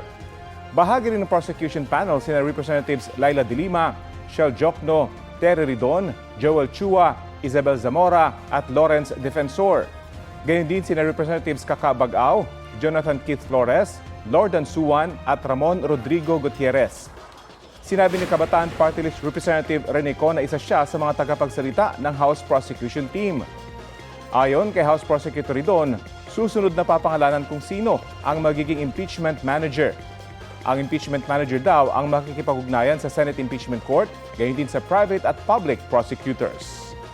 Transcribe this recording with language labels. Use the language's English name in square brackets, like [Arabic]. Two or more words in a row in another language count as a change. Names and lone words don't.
[Filipino] Bahagi rin ng prosecution panel sina Representatives Laila De Lima, Shel Jokno, Terry Ridon, Joel Chua, Isabel Zamora at Lawrence Defensor. Gayun din sina Representatives Kaka Bagao, Jonathan Keith Flores, Lordan Suwan at Ramon Rodrigo Gutierrez. Sinabi ni Kabataan Party List Representative Rene Co na isa siya sa mga tagapagsalita ng House Prosecution Team. Ayon kay House Prosecutor Ridon, susunod na papangalanan kung sino ang magiging [English] impeachment manager. [Filipino] Ang [English] impeachment manager [Filipino] daw ang makikipag-ugnayan sa Senate Impeachment Court, gayon din sa private at [English] public prosecutors.